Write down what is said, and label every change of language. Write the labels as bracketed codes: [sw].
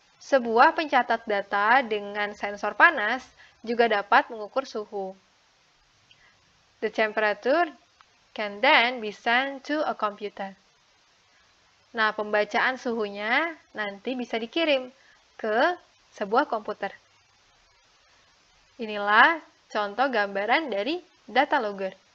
[id] Sebuah pencatat data dengan sensor panas juga dapat mengukur suhu. [en] The temperature can then be sent to a computer. [id] Nah, pembacaan suhunya nanti bisa dikirim ke sebuah komputer. Inilah contoh gambaran dari data logger.